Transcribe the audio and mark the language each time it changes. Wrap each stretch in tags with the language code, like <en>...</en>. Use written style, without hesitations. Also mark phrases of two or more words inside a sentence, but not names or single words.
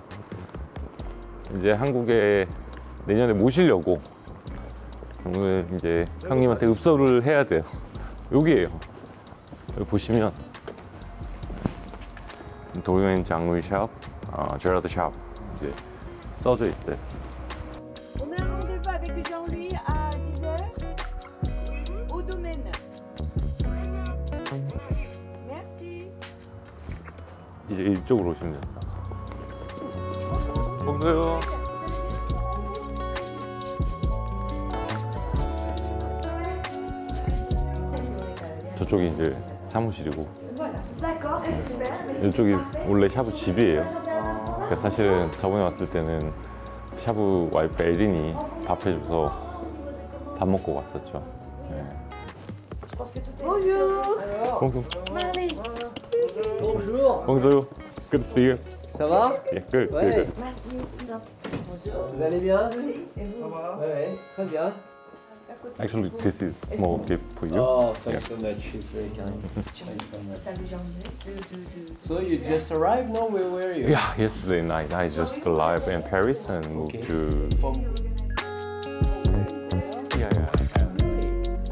<ko>이제 한국에 내년에 모시려고 오늘 이제 형님한테 읍소를 해야 돼요. 여기에요. 여기 보시면 도메인 장루이샤브, 제라드 샤브 이제 써져 있어요.</ko> <fr>On a un rendez-vous avec Jean-Louis à 10h au domaine. Merci.</fr> <ko>이제 이쪽으로 오시면 됩니다. 보세요. 저쪽이 이제 사무실이고, 이쪽이 원래 샤브 집이에요. 그러니까 사실은 저번에 왔을 때는 샤브 와이프 에린이 밥 해줘서 밥 먹고 갔었죠. 네.</ko> <fr>Bonjour. Bonjour. Bonjour. Bonjour.</fr> <en>Good to see you.</en> <fr>Ça va?</fr> <en>Yeah, good.</en> <fr>Ouais.</fr> <en>Good.</en> <fr>Merci. Bonjour. Vous allez bien? Oui, et vous? Ça va? Ouais, très bien.</fr> <en>Actually, this is small gift for you. Oh, thanks Yeah. so much. It's very kind. Thanks so much.</en> <fr>Salut Jean-Louis.</fr> <en>So you just arrived? No, where were you? Yeah, yesterday night I just arrived in Paris and moved Okay. to. From... Yeah, yeah.</en>